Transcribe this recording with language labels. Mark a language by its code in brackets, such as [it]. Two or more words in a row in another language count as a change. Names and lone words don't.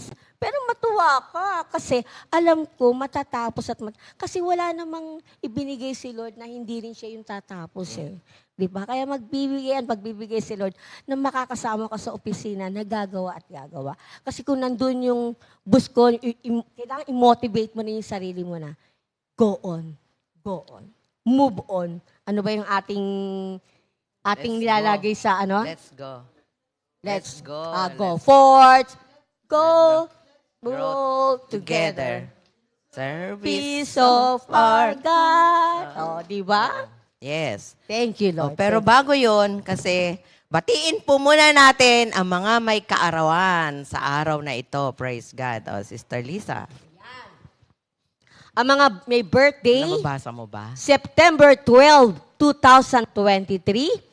[tl] Pero matuwa ka kasi alam ko matatapos kasi wala namang ibinigay si Lord na hindi rin siya yung tatapos Diba? Kaya magbibigay si Lord na makakasama ka sa opisina na gagawa at gagawa. Kasi kung nandun yung bus ko, kailangan i-motivate mo na yung sarili mo na, [en] go on, move on. [tl] Ano ba yung ating [en] Let's [tl] nilalagay sa [en] Let's go. Let's go. go forth. Go. Grow Move together. Service. Peace of our God. [tl] Di ba? [en] Yes. Thank you, Lord. [tl] Pero bago yon, kasi batiin po muna natin ang mga may kaarawan sa araw na ito. [en] Praise God. Sister Lisa, [tl] Ang mga may birthday, nababasa mo ba? September 12, 2023.